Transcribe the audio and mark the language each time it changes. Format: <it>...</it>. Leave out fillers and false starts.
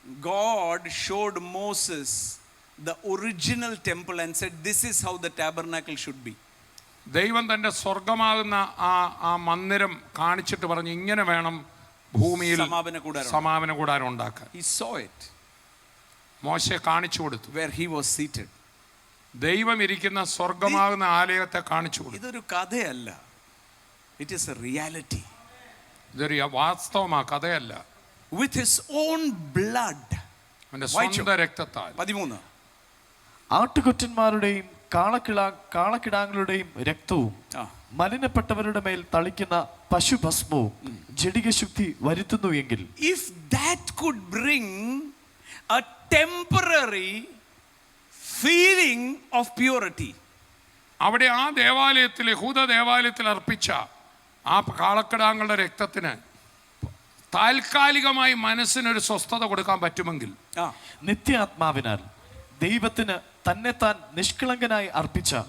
<en>God showed Moses the original temple and said, this is how the tabernacle should be.</en> <ml>ദൈവം തൻ്റെ സ്വർഗമാകുന്ന ആ മന്ദിരം കാണിച്ചിട്ട് പറഞ്ഞു, ഇങ്ങനെ വേണം ഭൂമിയിൽ സമാപന കൂടാരം ഉണ്ടാക്കാൻ.</ml> <en>He saw it.</en> <ml>മോശെ കാണിച്ചു കൊടുത്തു.</ml> <en>Where he was seated.</en> <ml>ദൈവം ഇരിക്കുന്ന സ്വർഗമാകുന്ന ആലയത്തെ കാണിച്ചു കൊടുത്തു. ഇതൊരു കഥയല്ല.</ml> <en>It is a reality.</en> <ml>ഇതൊരു വാസ്തവമാ, കഥയല്ല.</ml> <en>With his own blood.</en> <ml>അവന്റെ സ്വന്തം രക്തത്താൽ. 13. ആട്ടുകൊറ്റന്മാരുടെയും കാളക്കിടാങ്ങളുടെയും രക്തവും മലിനപ്പെട്ടവരുടെ മേൽ തളിക്കുന്ന പശുഭസ്മവും ജഡികശുദ്ധി വരുത്തുന്നു എങ്കിൽ,</ml> <en>if that could bring a temporary feeling of purity,</en> <ml>അവിടെ ആ ദേവാലയത്തിൽ, യഹൂദ ദേവാലയത്തിൽ അർപ്പിച്ച ആ കാളക്കിടാങ്ങളുടെ രക്തത്തിന് താൽക്കാലികമായി മനസ്സിനൊരു സ്വസ്ഥത കൊടുക്കാൻ പറ്റുമെങ്കിൽ, നിത്യാത്മാവിനാൽ ദൈവത്തിന് തന്നെത്താൻ നിഷ്കളങ്കനായി അർപ്പിച്ച,</ml>